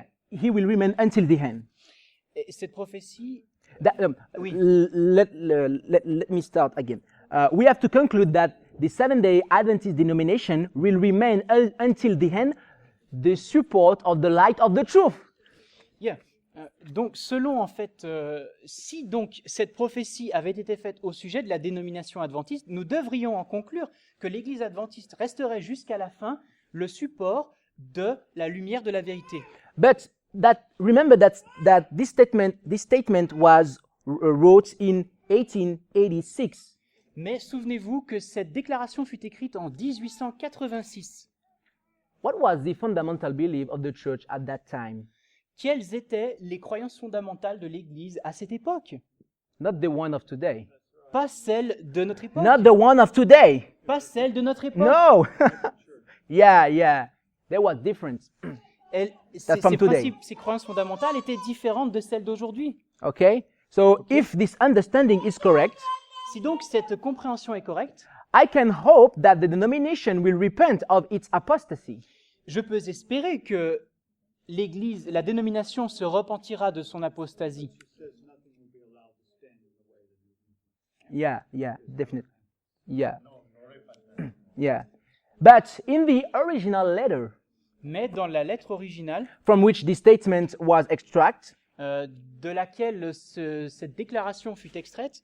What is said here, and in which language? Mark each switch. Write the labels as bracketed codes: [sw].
[en] he will remain until the end. [fr] et cette prophétie, Oui. [en] Let me start again. We have to conclude that the Seventh-day Adventist denomination will remain until the end the support of the light of the truth. yeah. [fr] Donc, selon en fait, si donc cette prophétie avait été faite au sujet de la dénomination adventiste, nous devrions en conclure que l'Église adventiste resterait jusqu'à la fin le support de la lumière de la vérité. [en] But remember that this statement was wrote in 1886. [fr] Mais souvenez-vous que cette déclaration fut écrite en 1886. [en] what was the fundamental belief of the church at that time? [fr] Quelles étaient les croyances fondamentales de l'Église à cette époque? [en] Not the one of today. [fr] Pas celles de notre époque. [en] Not the one of today. [fr] Pas celles de notre époque. [en] No. Yeah. There was difference. [fr] Ces [en] from today. [fr] principes, ces croyances fondamentales étaient différentes de celles d'aujourd'hui. [en] Okay? So if this understanding is correct, [fr] Si donc cette compréhension est correcte, [en] I can hope that the denomination will repent of its apostasy. [fr] je peux espérer que l'Église, la dénomination se repentira de son apostasie. [en] Yeah, definitely. Yeah. Yeah. But in the original letter [fr] Mais dans la lettre originale, [en] from which this statement was extracted, [fr] de laquelle cette déclaration fut extraite,